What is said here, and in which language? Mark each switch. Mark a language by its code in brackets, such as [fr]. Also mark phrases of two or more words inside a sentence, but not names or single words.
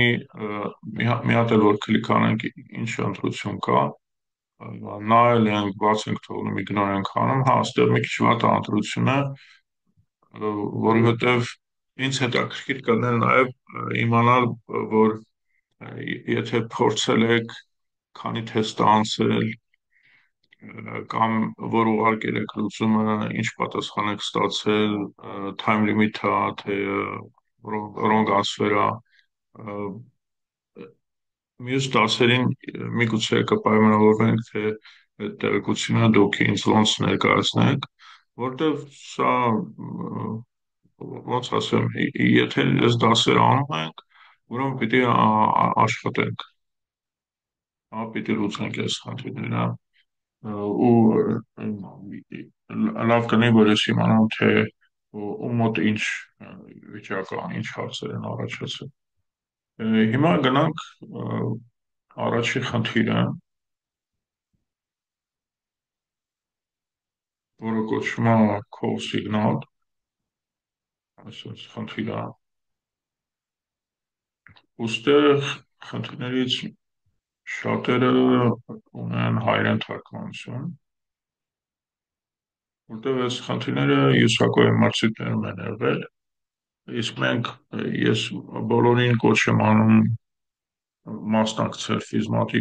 [hy] մի հատ էլ որ կլիկ անենք ինչ ընտրություն կա, նայել ենք, բաց ենք թողնում, իգնոր ենք անում, հա, այստեղ մի քիչ վատ է ընտրությունը, որովհետև ինձ հետաքրքիր կլիներ նաև իմանալ, որ եթե փորձել եք, քանի թեստ անցել, կամ որ ուղարկել եք լուծումը, ինչ պատասխան եք ստացել, [en] time limit-ը, թե wrong answer-ը, [hy] մյուս դասերին միգուցե կպայմանավորվենք, թե այդ տեղեկությունը դուք ինձ ոնց ներկայացնեք, որտեվ սա ոնց ասեմ, եթե այս դասերը անում ենք, ուրեմն պիտի աշխատենք, հա, պիտի լուծենք այս խնդիրները ու լավ կլինի, որ ես իմանամ, թե ում մոտ ինչ վիճակ կա, ինչ հարցեր են առաջացել։ Հիմա գնանք առաջի խնդիրը, որը կոչվում է [en] call signal, [hy] այսպես խնդիրը։ Ոստեղ խնդիրներից շատերը ունեն հայերեն թարգմանություն, որտեղ այս խնդիրները յուսակոյի մարզիկներում են եղել, իսկ ես բոլորին կոչ եմ անում մասնակցել ֆիզմատիկ,